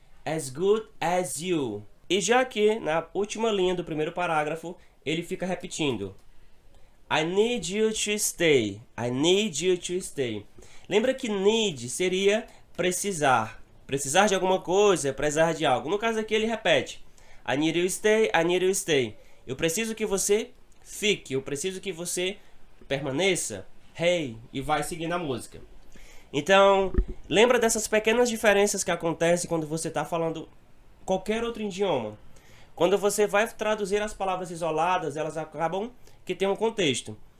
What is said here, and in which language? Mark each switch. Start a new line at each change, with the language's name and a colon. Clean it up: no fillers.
English: As good as you.
Portuguese: E já aqui, na última linha do primeiro parágrafo, ele fica repetindo.
English: I need you to stay. I need you to stay.
Portuguese: Lembra que need seria precisar. Precisar de alguma coisa, precisar de algo. No caso aqui ele repete.
English: I need you to stay, I need you to stay.
Portuguese: Eu preciso que você fique. Eu preciso que você permaneça. Hey, e vai seguindo a música. Então, lembra dessas pequenas diferenças que acontecem quando você está falando qualquer outro idioma. Quando você vai traduzir as palavras isoladas, elas acabam que tem um contexto.